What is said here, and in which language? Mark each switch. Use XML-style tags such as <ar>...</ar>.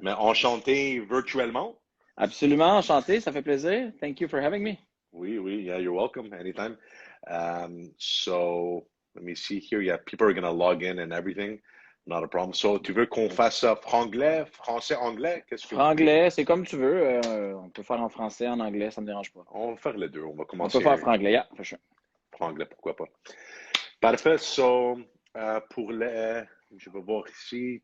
<fr>Mais enchanté virtuellement? Absolument, enchanté, ça fait plaisir.</fr> <en>Thank you for having me.</en> <fr>Oui, oui,</fr> <en>yeah, you're welcome anytime. So let me see here. Yeah, people are gonna log in and everything. Not a problem.</en> <fr>So, tu veux qu'on fasse ça franglais, français, anglais? Qu'est-ce que vous voulez? Franglais, c'est comme tu veux. On peut faire en français, en anglais, ça me dérange pas. On va faire les deux. On va On peut faire commencer</fr> <en>franglais, yeah, for sure.</en> <fr>franglais, pourquoi pas. Parfait. So, je vais voir ici.</fr>